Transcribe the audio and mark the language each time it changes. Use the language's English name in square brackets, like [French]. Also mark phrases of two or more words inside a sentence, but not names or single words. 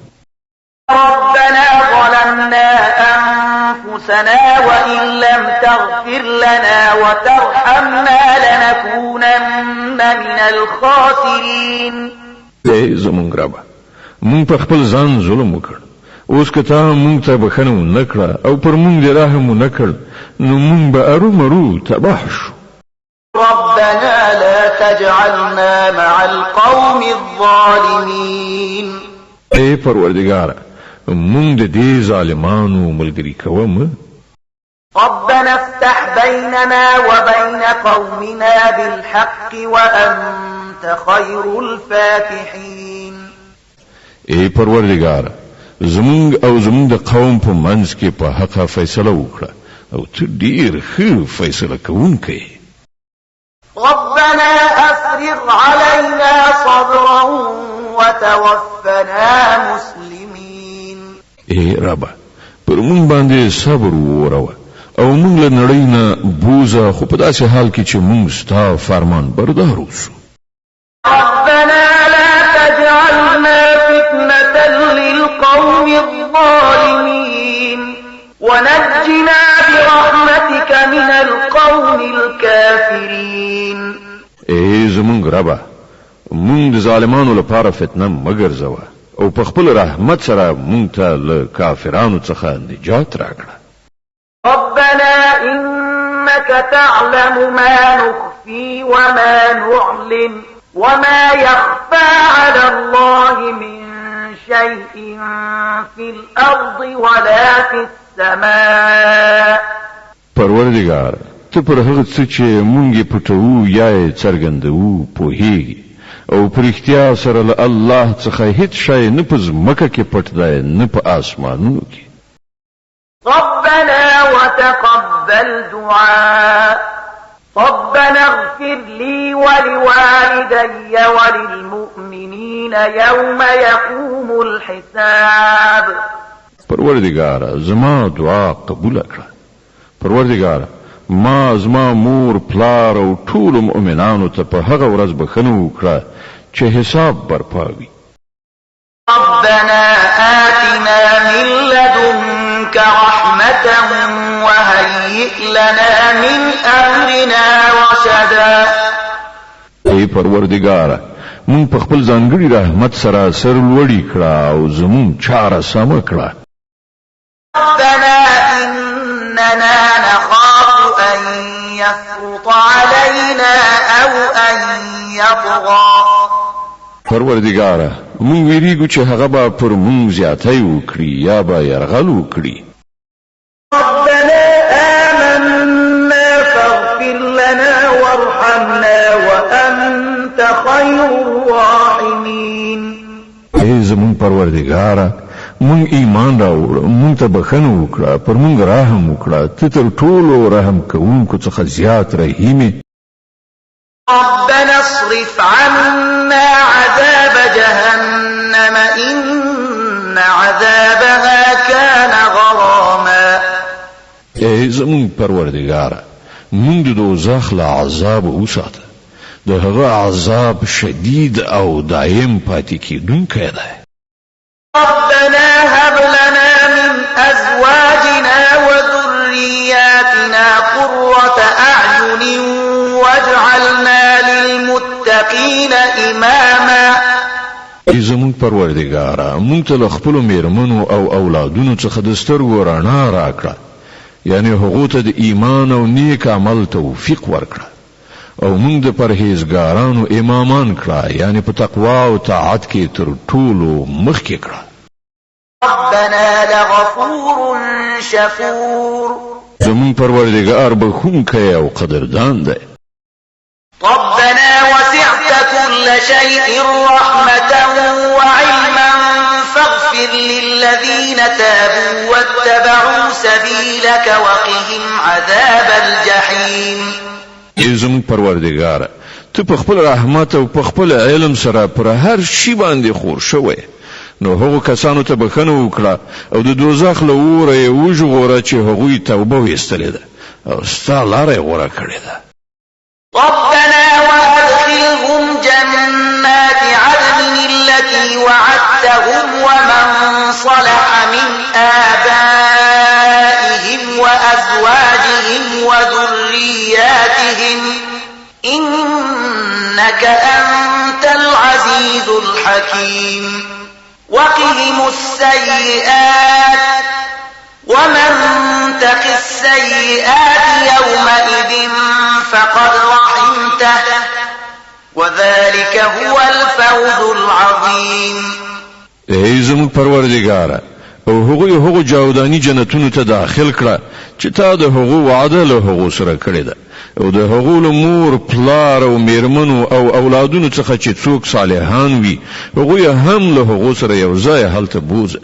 [Arabic] ربنا ظلمنا أنفسنا وإن لم تغفر لنا وترحمنا لنكونن من الخاسرين. [Pashto] ای زمونږ ربه مونږ په خپل ځان ظلم وکړ. اوس که تا مونږ ته بخښنه ونه کړه او پر مونږ دې رحم ونه کړ نو مونږ به ارومرو تباه شو. [Arabic] ربنا لا تجعلنا مع القوم الظالمين. [Pashto] ای پروردگار مونږ د دې ظالمانو ملګري کوه مه. [Arabic] ربنا افتح بيننا وبين قومنا بالحق وأنت خير الفاتحين. [Pashto] ای پروردگار زمونږ او زمونږ د قوم په منځ کې په حق فیصله وکړه او ته ډېر ښه فیصله کوونکی. [Arabic] ربنا أفرغ علينا صبرا وتوفنا مسلمين. [Pashto] ای ربه پر مونږ باندې صبر وروه او مونږ له نړۍ نه بوزه خو په داسې حال کې چې مونږ ستا فرمان بردار اوسو. [Arabic] ربنا لا تجعلنا فتنة للقوم الظالمين ونجنا برحمتك من القوم الكافرين. [Pashto] ای زمونږ ربه مونږ د ظالمانو لپاره فتنه مه ګرځوه او په خپل رحمت سره مونږ ته له کافرانو څخه نجات راکړه. [Arabic] ربنا إنك تعلم ما نخفي وما نعلن وما يخفى على الله من شيء في الأرض ولا في السماء. [Pashto] پروردگار ته پر هغه څه چې مونږ یې پټو یا یې څرګندوو پوهیږي او پر اختیار سره له الله څخه هیڅ شی نه په ځمکه کې پټ دی نه په آسمانونو کې. [Arabic] ربنا وتقبل دعاء ربنا اغفر لي ولوالدي وللمؤمنين يوم يقوم الحساب. [Pashto] پروردگار زما دعا قبول کړه. پروردگار ما زما مور پلار او ټول مؤمنانو ته په هغه ورځ بخښنه وکړه چې حساب برپا وي. [Arabic] ربنا آتنا من لدنك رحمة وهيئ لنا من أمرنا رشدا. [Pashto] ای پروردگار مون په خپل ځانګړي رحمت سره سر لوړی کړه او زمون چاره سم کړه. [Arabic] ربنا إننا نخاف أن يفرط علينا أو أن يطغى. [Pashto] پروردگار مون ویریږو چې هغه به پر مون زیاتی وکړي یا به یرغل وکړي. [Arabic] ربنا آمنا فاغفر لنا وارحمنا وأنت خير الراحمين. [Pashto] ای زمون پروردگار مون ایمان راوړ مون ته بخښنه وکړه پر مون رحم وکړه ته تر ټولو رحم کوونکو څخه زیات رحیم. [Arabic] ربنا اصرف عنا عذاب جهنم إن عذابها كان غراما. [Pashto] ای زمون پروردگار مون د دوزخ له عذاب وساته د هغه عذاب شدید او دائم پاتې کیدونکی دی. [Arabic] ربنا هب لنا من أزواجنا وذرياتنا قرة أعين واجعلنا للمتقين إماما. [Pashto] ای زمون پروردگار مونږ ته خپل میرمنو او اولادونو څخه د سترګو رڼا راکړه یعنی هغه ته د ایمان او نیک عمل توفیق ورکړه او مونږ د پرهیزګارانو امامان کړه یعنی په تقوا او طاعت کې تر ټولو مخکې کړه. [Arabic] ربنا لغفور شكور. [Pashto] زمون پروردگار بخښونکی او قدردان دی. [Arabic] ربنا وسعت كل شيء رحمة وعلما فاغفر للذين تابوا واتبعوا سبيلك وقهم عذاب الجحيم. [Pashto] ای زمون پروردگار ته په خپل رحمت او په خپل علم سره پر هر شی باندې خور شوی نو هغه کسانو ته بخښنه وکړه او د دوزخ له اوره یې وژغوره چې هغوی توبه ویستلې ده او ستا لاره یې غوره کړې ده. [Arabic] ربنا وأدخلهم جنات عدن التي وعدتهم ومن صلح من آبائهم وأزواجهم وذرياتهم إنك أنت العزيز الحكيم. وقهم السيئات ومن تق السيئات يومئذ فقد رحمته وذلك هو الفوز العظيم. [Pashto] ای زمون پروردگار او هغه جاودانی جنتونو ته داخل کړه چې تا د هغه وعده له هغه سره کړی ده او د هغه مور پلار او میرمنو او اولادونو څخه چې څوک صالحان وي هغه هم له هغه سره یو ځای هلته بوزه.